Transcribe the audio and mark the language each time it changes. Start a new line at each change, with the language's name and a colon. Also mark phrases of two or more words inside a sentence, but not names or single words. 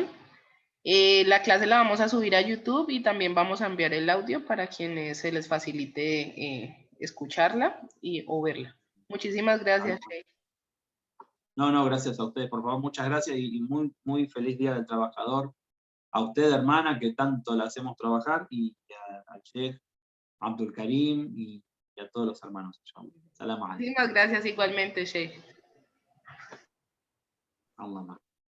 Spanish: La clase la vamos a subir a YouTube y también vamos a enviar el audio para quienes se les facilite escucharla o verla. Muchísimas gracias, Sheikh. No, gracias a ustedes, por favor, muchas gracias y muy, muy feliz Día del Trabajador. A usted, hermana, que tanto la hacemos trabajar, y al Sheikh Abdul Karim y a todos los hermanos.
Arabic: سلام عليكم.
Spanish: Muchísimas gracias igualmente, Sheikh. Allah.